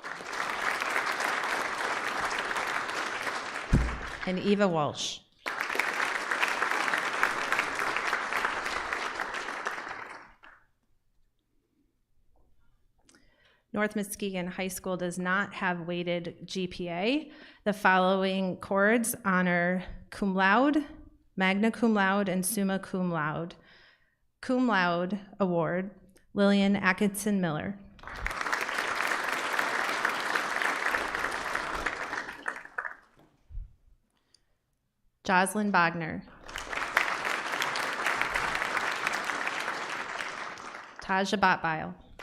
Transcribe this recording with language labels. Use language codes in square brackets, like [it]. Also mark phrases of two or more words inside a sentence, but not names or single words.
[en] And Eva Walsh. North Muskegon High School does not have weighted GPA. The following cords honor [la] cum laude, magna cum laude, [en] and [la] summa cum laude. Cum laude [en] award, Lillian Atkinson Miller. Jocelyn Bogner. Taja Botbile.